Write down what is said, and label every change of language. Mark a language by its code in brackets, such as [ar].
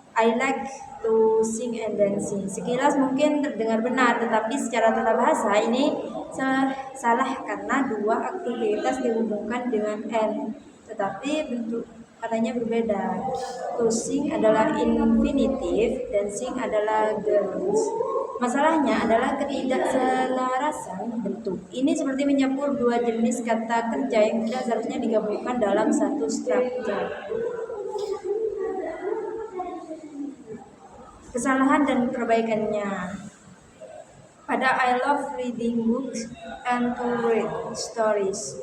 [en] I like to sing and dancing. [id] Sekilas mungkin terdengar benar, tetapi secara tata bahasa ini salah karena dua aktivitas dihubungkan dengan and, tetapi bentuk katanya berbeda. To sing adalah infinitif, dancing adalah girls. Masalahnya adalah ketidakselarasan bentuk. Ini seperti mencampur dua jenis kata kerja yang tidak seharusnya digabungkan dalam satu struktur. Kesalahan dan perbaikannya. [en] Pada I love reading books and to read stories.